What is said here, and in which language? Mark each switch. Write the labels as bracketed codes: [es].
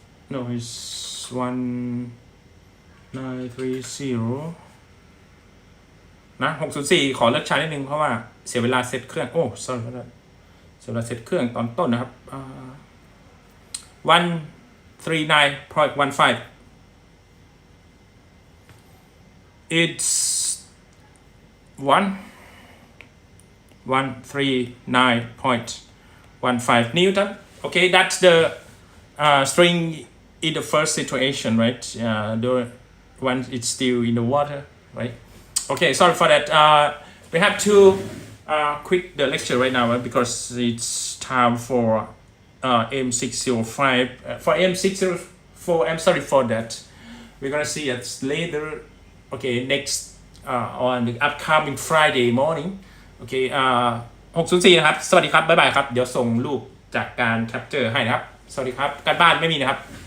[en] No, it's 1930 [th] นะ604ขอเลิกใช้นิดนึงเพราะว่าเสียเวลาเซตเครื่องโอ้ [en] sorry [th] เสียเวลาเซตเครื่องตอนต้นนะครับ139.15 [en] it's 139.15 Newton. Okay, that's the string in the first situation, right? The one it's still in the water, right? Okay, sorry for that. We have to quit the lecture right now because it's time for M605. For M604, I'm sorry for that. We're gonna see it later. Okay, next on the upcoming Friday morning. [th] Okay, 604 นะครับสวัสดีครับบ๊ายบายครับเดี๋ยวส่งรูปจากการแคปเจอร์ให้นะครับสวัสดีครับการบ้านไม่มีนะครับ